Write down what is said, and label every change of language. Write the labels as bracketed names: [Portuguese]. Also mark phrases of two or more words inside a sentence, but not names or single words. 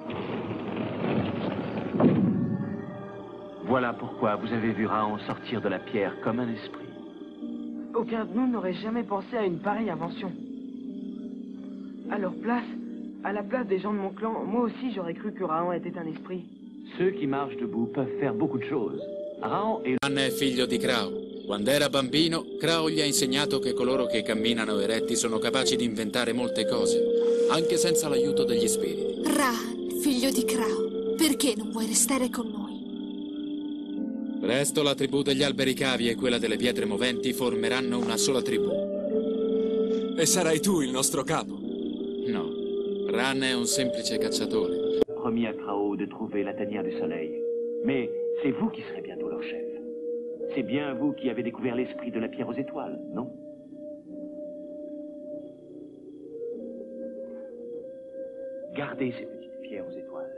[French] Voilà pourquoi vous avez vu Rahan sortir de la pierre comme un esprit. Aucun de nous n'aurait jamais pensé à une pareille invention. À la place des gens de mon clan, moi aussi j'aurais cru que Rahan était un esprit. Ceux qui marchent debout peuvent faire beaucoup de choses. Rahan est... [Italian] Ran è figlio di Krau. Quando era bambino, Krau gli ha insegnato che coloro che camminano eretti sono capaci di inventare molte cose, anche senza l'aiuto degli spiriti. Rahan, figlio di Krau, perché non vuoi restare con noi? Presto la tribù degli alberi cavi e quella delle pietre moventi formeranno una sola tribù. E sarai tu il nostro capo? No, Ran è un semplice cacciatore. [French] Promis à Krau de trouver la tanière du soleil. Mais c'est vous qui serez bientôt leur chef. C'est bien vous qui avez découvert l'esprit de la pierre aux étoiles, non? Gardez ces petites pierres aux étoiles.